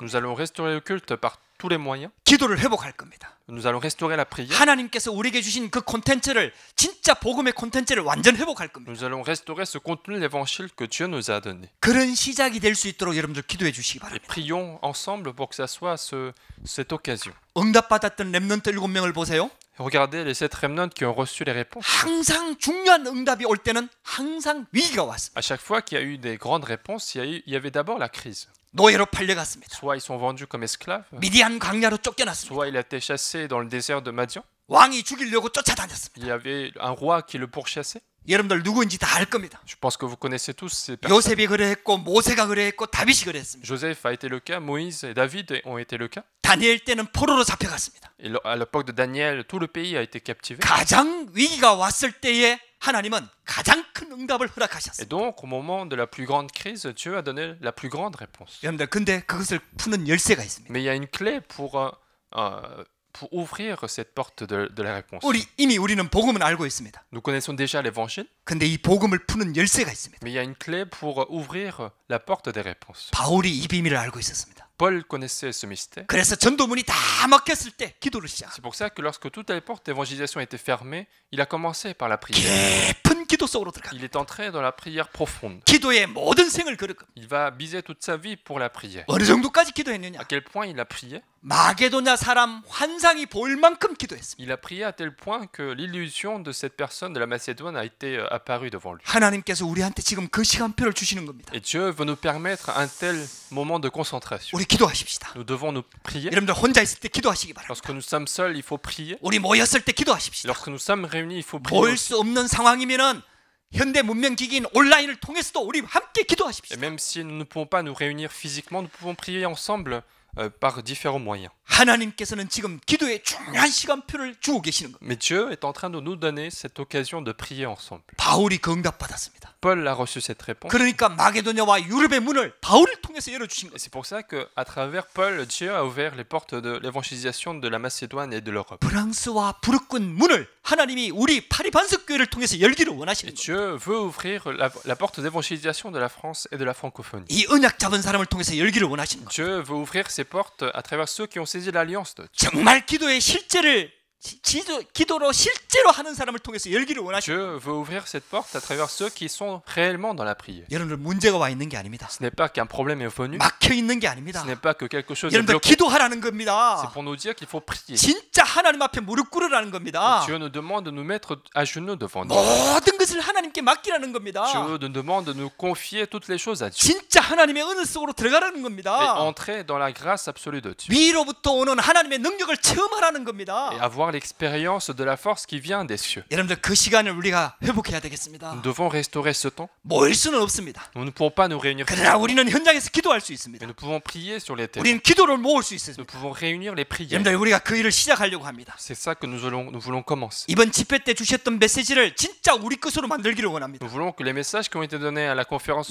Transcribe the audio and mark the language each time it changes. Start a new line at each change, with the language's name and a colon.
French: Nous allons restaurer le culte par tous les moyens.
Korean: 기도를 회복할 겁니다.
French: Nous allons restaurer la prière.
Korean: 하나님께서 우리에게 주신 그 콘텐츠를 진짜 복음의 콘텐츠를 완전 회복할 겁니다.
French: Nous allons restaurer ce contenu de l'évangile que Dieu nous a donné.
Korean: 그런 시작이 될 수 있도록 여러분들 기도해 주시기
French: Et
Korean: 바랍니다.
French: prions ensemble pour que ça soit cette occasion.
Korean: 응답받았던 렘넌트 7명을 보세요.
French: Regardez les 7 remnants qui ont reçu les réponses.
Korean: 항상 중요한 응답이 올 때는 항상 위기가 왔습니다.
French: À chaque fois qu'il y a eu des grandes réponses, il y avait d'abord la crise.
Korean: 노예로 팔려갔습니다.
French: Soit ils sont vendus comme esclaves,
Korean: 미디안 광야로 쫓겨났습니다.
French: soit il a été chassé dans le désert de Madian.
Korean: 왕이 죽이려고 쫓아다녔습니다.
French: Il y avait un roi qui le pourchassait.
Korean: 여러분들 누구인지 다 알 겁니다.
French: Je pense que vous connaissez tous ces personnes.
Korean: 요셉이 그래했고 모세가 그래했고 다윗이 그래했습니다.
French: Joseph a été le cas, Moïse et David ont été le cas.
Korean: 다니엘 때는 포로로 잡혀갔습니다.
French: Et à l'époque de Daniel, tout le pays a été captivé.
Korean: 가장 위기가 왔을 때에 하나님은 가장 큰 응답을
French: Et
Korean: 허락하셨습니다.
French: donc, au moment de la plus grande crise, Dieu a donné la plus grande réponse.
Korean: 여러분들 근데 그것을 푸는 열쇠가 있습니다.
French: Mais il y a une clé pour ouvrir cette porte de la réponse.
Korean: 이미 우리는 복음은 알고 있습니다.
French: Nous connaissons déjà l'évangile,
Korean: 근데 이 복음을 푸는 열쇠가 있습니다.
French: mais il y a une clé pour ouvrir la porte des réponses.
Korean: 바울이 이 비밀을 알고 있었습니다.
French: Paul connaissait ce mystère.
Korean: 그래서 전도문이 다 막혔을 때 기도를 시작.
French: C'est pour ça que lorsque toutes les portes d'évangélisation étaient fermées, il a commencé par la prière.
Korean: 깊은 기도 속으로 들어가.
French: Il est entré dans la prière profonde.
Korean: 기도의 모든 생을 걸을 겁니다.
French: Il va biser toute sa vie pour la prière.
Korean: 어느 정도까지 기도했느냐?
French: À quel point il a prié?
Korean: 마게도냐 사람 환상이 보일 만큼 기도했습니다.
French: Il a prié à tel point que l'illusion de cette personne de la Macédoine a été apparue devant lui.
Korean: 하나님께서 우리한테 지금 그 시간표를 주시는 겁니다.
French: Et Dieu veut nous permettre un tel moment de concentration.
Korean: 우리 기도하십시다.
French: Nous devons nous prier.
Korean: 여러분들 혼자 있을 때 기도하시기 바랍니다.
French: Lorsque nous sommes seuls, il faut prier.
Korean: 우리 모였을 때 기도하십시다.
French: Lorsque nous sommes réunis, il faut prier.
Korean: 모일
French: aussi.
Korean: 수 없는 상황이면은 현대 문명 기기인 온라인을 통해서도 우리 함께
French: Et
Korean: 기도하십시다.
French: même si nous ne pouvons pas nous réunir physiquement, nous pouvons prier ensemble par différents moyens.
Korean: 하나님께서는 지금 기도에 중요한 시간표를 주고 계시는 겁니다.
French: Mais Dieu est en train de nous donner cette occasion de prier ensemble.
Korean: 바울이 그 응답 받았습니다.
French: Paul a reçu cette réponse.
Korean: 그러니까 마게도냐와 유럽의 문을 바울을 통해서 열어주신 거예요.
French: c'est pour ça qu'à travers Paul, Dieu a ouvert les portes de l'évangélisation de la Macédoine et de l'Europe.
Korean: 프랑스와 부르꾼 문을 하나님이 우리 파리반석교회를 통해서 열기를
French: Et
Korean: 원하시는 거예요.
French: Dieu veut ouvrir la porte d'évangélisation de la France et de la francophonie.
Korean: 이 언약 잡은 사람을 통해서 열기를 원하시는 거예요.
French: Dieu veut ouvrir ses portes à travers ceux qui ont saisi l'alliance de Dieu.
Korean: 정말 기도의 실제를 기도로 실제로 하는 사람을 통해서 열기를 원하시고
French: Dieu veut ouvrir cette porte à travers ceux qui sont réellement dans la prière.
Korean: 여러분들 문제가 와 있는 게 아닙니다.
French: Ce n'est pas qu'un problème est venu,
Korean: 막혀 있는 게 아닙니다.
French: ce n'est pas que quelque chose est
Korean: 여러분들
French: bloqué.
Korean: 기도하라는 겁니다.
French: pour nous dire qu'il faut prier.
Korean: 진짜 하나님 앞에 무릎 꿇으라는 겁니다.
French: Dieu nous demande de nous mettre à genoux devant lui.
Korean: 모든 것을 하나님께 맡기라는 겁니다.
French: Dieu nous demande de nous confier toutes les choses à Dieu
Korean: 진짜 하나님의 은혜 속으로 들어가라는
French: et
Korean: 겁니다.
French: entrer dans la grâce absolue de Dieu
Korean: 위로부터 오는 하나님의 능력을 체험하라는
French: et
Korean: 겁니다.
French: avoir l'expérience de la force qui vient des cieux.
Korean: 여러분들 그 시간을 우리가 회복해야 되겠습니다.
French: Nous devons restaurer ce temps.
Korean: 모일 수는 없습니다.
French: Nous ne pourrons pas nous réunir,
Korean: 그러나 우리는 현장에서 기도할 수
French: mais
Korean: 있습니다.
French: nous pouvons prier sur les terres.
Korean: 우리는 기도를 모을 수
French: Nous
Korean: 있습니다.
French: pouvons réunir les prières.
Korean: 여러분들 우리가 그 일을 시작하려고 합니다.
French: C'est ça que nous voulons commencer.
Korean: 이번 집회 때 주셨던 메시지를 진짜 우리 것으로 만들기를 원합니다.
French: Nous voulons que les messages qui ont été donnés à la conférence